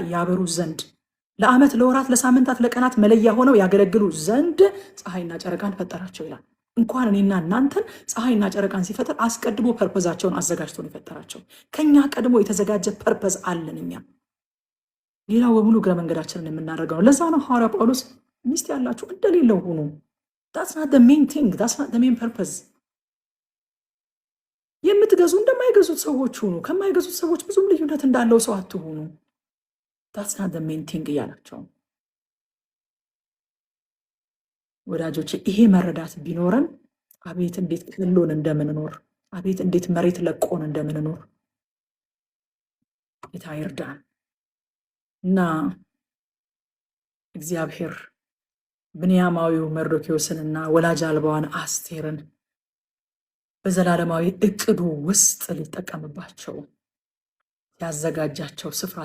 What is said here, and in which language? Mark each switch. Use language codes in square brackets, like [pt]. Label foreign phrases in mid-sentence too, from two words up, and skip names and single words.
[am] ያበሩ ዘንድ ለዓመት፣ ለወራት፣ ለሳምንታት፣ ለቀናት መለያ ሆነው ያገለግሉ ዘንድ ፀሐይና ጨረቃን ፈጠራቸው ይላል። እንኳን እኔና እናንተን ፀሐይና ጨረቃን ሲፈጥር አስቀድሞ ፐርፐዛቸውን አዘጋጅቶ ነው የፈጠራቸው። ከኛ ቀድሞ የተዘጋጀ ፐርፐዝ አለን እኛ። ሌላው በሙሉ እግረ መንገዳችንን የምናደርገው ነው። ለዛ ነው ሐዋርያ ጳውሎስ ሚስት ያላችሁ እንደሌለው ሁኑ። [en] that's not the main thing, that's not the main purpose። [am] የምትገዙ እንደማይገዙት ሰዎች ሁኑ። ከማይገዙት ሰዎች ብዙም ልዩነት እንዳለው ሰው አትሁኑ። [en] that's not the main thing [am] እያላቸው ወዳጆች፣ ይሄ መረዳት ቢኖረን አቤት እንዴት ክልሎን እንደምንኖር፣ አቤት እንዴት መሬት ለቆን እንደምንኖር ጌታ ይርዳን እና እግዚአብሔር ብንያማዊው መርዶክዮስንና ወላጅ አልባዋን አስቴርን በዘላለማዊ እቅዱ ውስጥ ሊጠቀምባቸው ያዘጋጃቸው ስፍራ